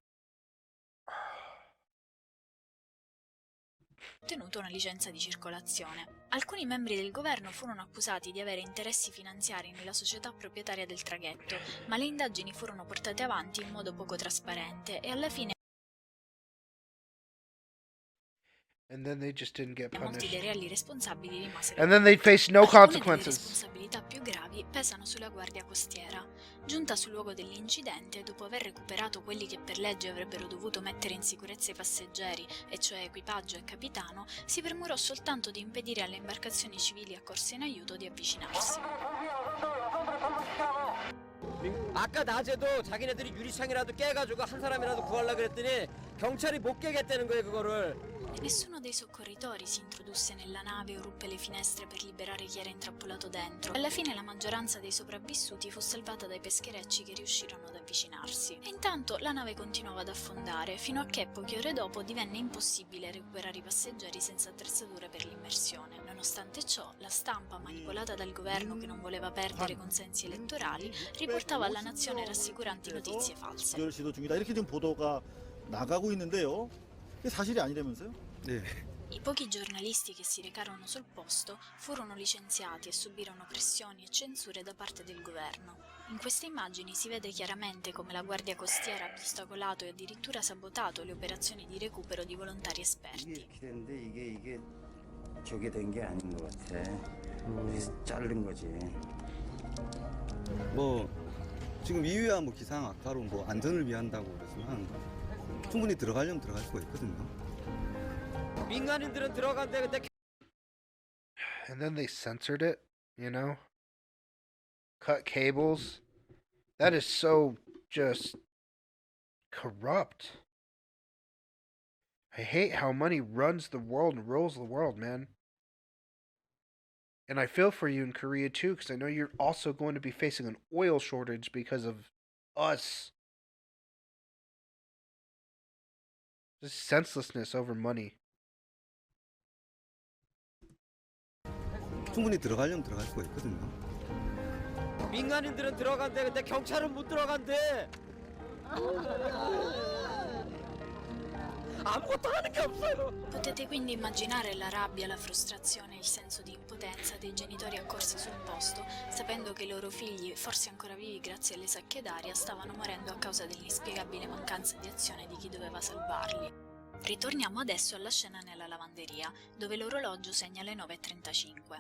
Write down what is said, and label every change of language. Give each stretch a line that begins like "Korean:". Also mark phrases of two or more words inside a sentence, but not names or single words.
Italian: ottenuto una licenza di circolazione. Alcuni membri del governo furono accusati di avere interessi finanziari nella società proprietaria del traghetto, ma le indagini furono portate avanti in modo poco trasparente e alla fine
English: And then they just didn't get
Italian: molti dei
English: punished.
Italian: reali responsabili rimasero
English: And then they faced no
Italian: Alcune delle
English: consequences.
Italian: responsabilità più gravi pesano sulla guardia costiera. Giunta sul luogo dell'incidente, dopo aver recuperato quelli che per legge avrebbero dovuto mettere in sicurezza i passeggeri, e cioè equipaggio e capitano, si premurò soltanto di impedire alle imbarcazioni civili accorse in aiuto di avvicinarsi.
Korean: 아까 낮에도 자기네들이 유리창이라도 깨가지고 한 사람이라도 구하려고 그랬더니 경찰이 못 깨겠다는 거예요 그거를.
Italian: Nessuno dei soccorritori si introdusse nella nave o ruppe le finestre per liberare chi era intrappolato dentro. Alla fine la maggioranza dei sopravvissuti fu salvata dai pescherecci che riuscirono ad avvicinarsi. E intanto la nave continuava ad affondare, fino a che poche ore dopo divenne impossibile recuperare i passeggeri senza attrezzature per l'immersione. Nonostante ciò, la stampa, manipolata dal governo che non voleva perdere consensi elettorali, riportava alla nazione rassicuranti notizie false.
Korean: 조결 시도 중이다 이렇게 지금 보도가 나가고 있는데요. 이게 사실이 아니라면서요? 네.
Italian: I pochi giornalisti che si recarono sul posto furono licenziati e subirono pressioni e censure da parte del governo. In queste immagini si vede chiaramente come la guardia costiera abbia ostacolato e addirittura sabotato le operazioni di recupero di volontari
Korean: 이게
Italian: esperti.
Korean: 이렇게 됐는데 이게 저게 된 게 아닌 것 같아. 그래서 자른 거지. 뭐 지금 이유야 뭐 기상 악화로 뭐 안전을 위한다고 그러지만 충분히 들어가려면 들어갈 수가 있거든요. 민간인들은 들어간대 근데
English: And then they censored it, you know? Cut cables. That is so just corrupt. I hate how money runs the world and rules the world, man. And I feel for you in Korea too, because I know you're also going to be facing an oil shortage because of us. Just senselessness over money.
Korean: 충분히 들어가려면 들어갈 수가 있거든요. 민간인들은 들어간대 근데 경찰은 못 들어간대. 아무것도 하는 게 없어요.
Italian: Potete quindi immaginare la rabbia, la frustrazione e il senso di impotenza dei genitori accorsi sul posto, sapendo che i loro figli, forse ancora vivi grazie alle sacche d'aria, stavano morendo a causa dell'inspiegabile mancanza di azione di chi doveva salvarli. Ritorniamo adesso alla scena nella lavanderia, dove l'orologio segna le 9:35.